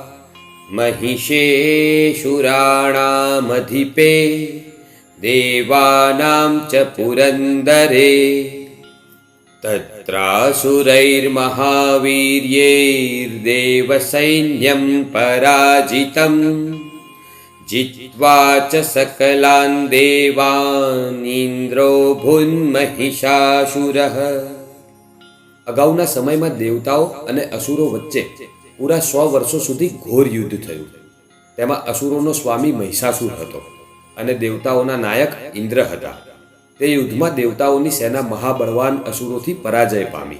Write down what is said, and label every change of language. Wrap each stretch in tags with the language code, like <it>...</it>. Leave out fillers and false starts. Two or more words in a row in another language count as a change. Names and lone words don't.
<sa>મહિષેશુરાણામધિપે દેવાનાં ચ પુરંદરે તત્રાસુરૈર્મહાવીર્યૈર્દેવસૈન્યં પરાજિतं जित्वा च सकलान् देवान् इन्द्रो भून्महिषासुरः.</sa> <gu>અગાઉના સમયમાં દેવતાઓ અને અસુરો વચ્ચે પૂરા 100 વર્ષો સુધી ઘોર યુદ્ધ થયું. તેમાં અસુરોનો સ્વામી મહિષાસુર હતો અને દેવતાઓના નાયક ઇન્દ્ર હતા. તે યુદ્ધમાં દેવતાઓની સેના મહાબળવાન અસુરોથી પરાજય પામી.</gu>